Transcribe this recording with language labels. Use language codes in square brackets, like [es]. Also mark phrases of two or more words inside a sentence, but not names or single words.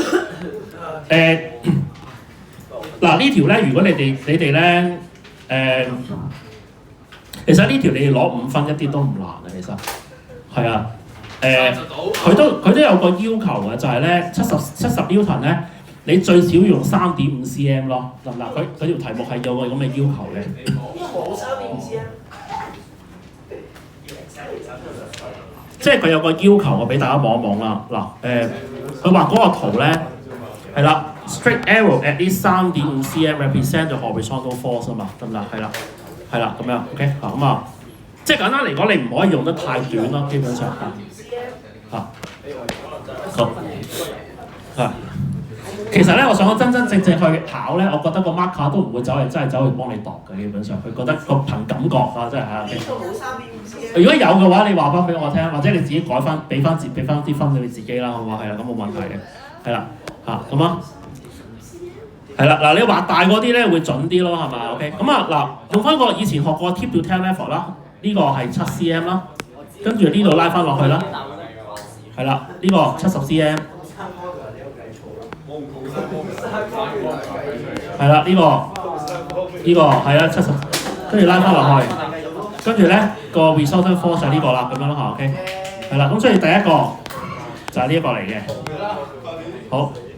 [yue] 嗱呢條咧，如果你哋咧其實呢條你哋攞5分一啲都唔難啊，其實係啊佢都有個要求嘅，就係咧70 Newton 咧，你最少要用3.5 cm 咯，得唔得？佢條題目係有個咁嘅要求嘅。冇3.5 cm。即係佢有個要求，我俾大家望一望啦。嗱佢畫嗰個圖咧係啦 ， [en] straight arrow at least 3.5 cm represent the horizontal force [yue] 啊嘛，得唔得？係啦咁樣 OK 咁啊，即係簡單嚟講，你唔可以用得太短咯，基本上好其實咧，我想真正去考咧，我覺得個 marker 都唔會真係走去幫你度嘅，基本上佢覺得個憑感覺啊，真係係。呢個冇3.5 cm。如果有嘅話，你話翻俾我聽，或者你自己改翻，俾翻啲分你自己啦，好唔好？係啦，咁冇問題嘅，係啦咁啊，係啦嗱，你畫大嗰啲咧會準啲咯，係咪 ？OK，咁啊嗱，用翻個以前學過 [en] tip to tail method [yue] 啦，呢個係7 cm 啦，跟住呢度拉翻落去啦，係啦，呢個70 cm。係啦，呢個係啊70，跟住拉翻落去，跟住咧個 [en] resultant force [yue] 就係呢個啦，咁樣咯嚇 ，OK，係啦，咁所以第一個就係呢一個嚟嘅，好，